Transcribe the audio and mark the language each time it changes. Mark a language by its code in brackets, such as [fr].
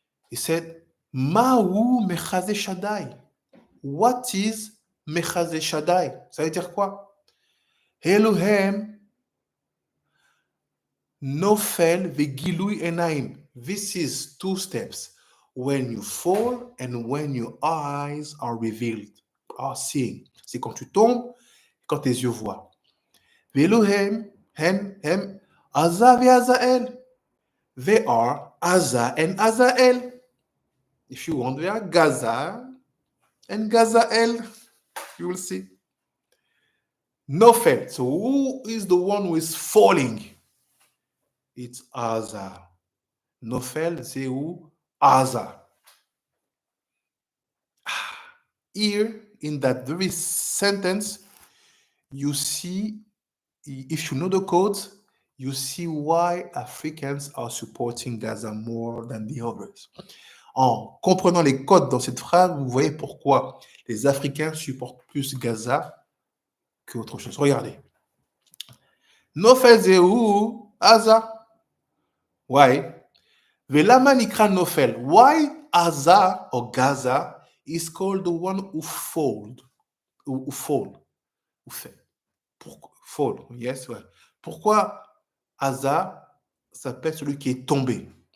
[en] He said, [he] Mahu Mechazé Shaddai. [en] What is Mechazé Shaddai? [fr] Ça veut dire quoi? [he] Elohim Nofel Vegilui Enaim. [en] This is 2 steps. When you fall and when your eyes are revealed, are seeing. [fr] C'est quand tu tombes, quand tes yeux voient. [he] Elohim, Hem, Azza ve Azael. [en] They are Azza and Azael. If you want, they are Gaza and Gazael. You will see. Nofel. So who is the one who is falling? It's Azza. [fr] Nofel, c'est où? Azza. [en] Here, in that very sentence, you see, if you know the codes, you see why Africans are supporting Gaza more than the others. [fr] En comprenant les codes dans cette phrase, vous voyez pourquoi les Africains supportent plus Gaza qu'autre chose. Regardez. Nofel, c'est où? Azza. [en] Why? [he] Velama nikra Nofel. [en] Why Azza or Gaza is called the one who fall. Who fall. Who fait. Fall. Yes, ouais. [fr] Pourquoi Azza s'appelle celui qui est tombé?